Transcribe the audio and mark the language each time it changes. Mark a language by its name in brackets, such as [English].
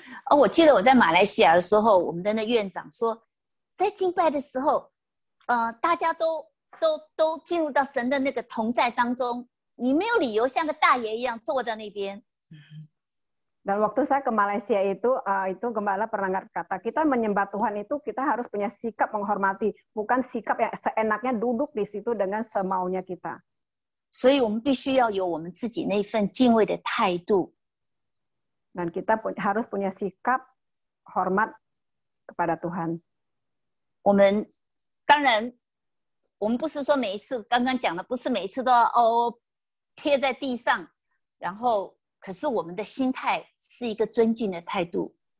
[Chinese] 我记得我在马来西亚的时候，我们的那院长说，在敬拜的时候，大家都进入到神的那个同在当中，你没有理由像个大爷一样坐在那边。 [Indonesian] Dan waktu saya ke Malaysia itu gembala pernah kata, kita menyembah Tuhan itu kita harus punya sikap menghormati, bukan sikap yang seenaknya duduk di situ dengan semaunya kita. [Chinese] 所以我们必须要有我们自己那份敬畏的态度。 [Indonesian] Dan kita harus punya sikap hormat kepada Tuhan. [Chinese] 我们当然，我们不是说每一次刚刚讲的，不是每一次都要贴在地上，然后可是我们的心态是一个尊敬的态度。